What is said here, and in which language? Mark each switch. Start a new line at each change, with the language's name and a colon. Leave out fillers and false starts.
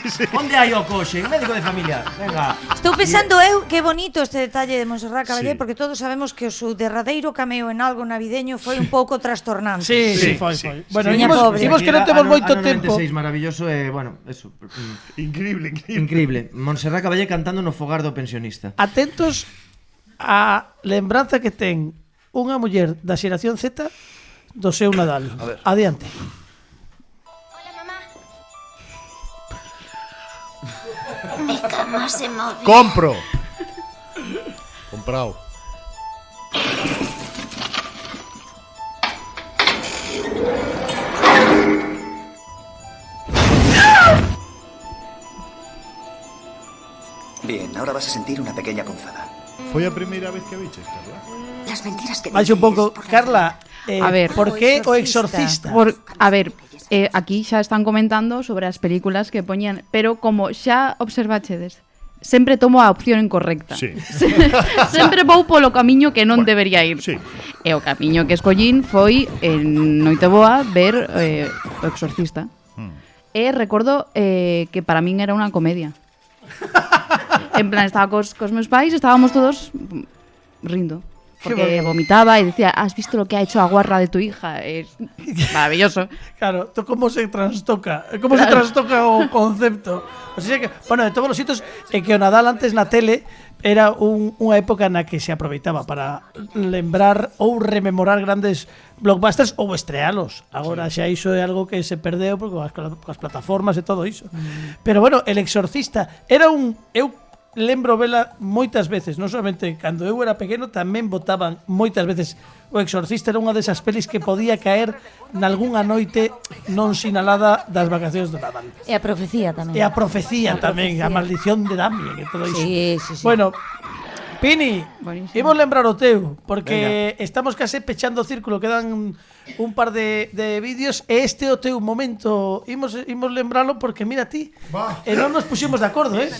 Galician: Onde hai o coxe? Médico de familia. Venga. Estou pensando que bonito este detalle de Montserrat Caballé, porque todos sabemos que o seu derradeiro cameo en algo navideño foi un pouco trastornante. Sí, foi. Bueno, imos que non temos moito tempo. 96 maravilloso e, bueno, eso. Increíble. Montserrat Caballé cantando no fogar do pensionista. Atentos á lembranza que ten unha muller da xeración Z do seu Nadal. Adiante.
Spanish: Mi cama se movía. Compro. Comprado. Bien, ahora vas a sentir una pequeña punzada.
Galician: Foi a primeira vez que viches, Carla?
Spanish: Las mentiras que
Galician: Vais un pouco, Carla, a ver, por que o exorcista? A ver, aquí xa están comentando sobre as películas que poñían, pero como xa observachedes, sempre tomo a opción incorrecta. Sí. Sempre vou polo camiño que non debería ir. Sí. E o camiño que escollín foi en Noiteboa ver o exorcista. E recordo que para min era unha comedia. En plan, estaba cos meus pais, estábamos todos rindo.
Spanish: Porque vomitaba y decía, ¿has visto lo que ha hecho a guarra de tu hija? Es maravilloso. Claro, ¿cómo se trastoca?
Galician: ¿Cómo se trastoca o concepto? O sea que, bueno, de todos os sitios, que o Nadal antes na tele era unha época na que se aproveitaba para lembrar ou rememorar grandes blockbusters ou estrealos. Agora xa iso é algo que se perdeu porque coas plataformas e todo iso. Pero bueno, El Exorcista era eu lembro vela moitas veces, non solamente cando eu era pequeno, tamén botaban moitas veces O Exorcista. Era unha desas pelis que podía caer nalgunha noite non sinalada das vacacións do Nadal. E a profecía tamén. A maldición de Damien e todo iso. Sí. Bueno, Pini, imos lembrar o teu, porque estamos case pechando o círculo, quedan un par de vídeos e este é o teu momento. Imos lembralo porque mira ti, non nos puxemos de acordo,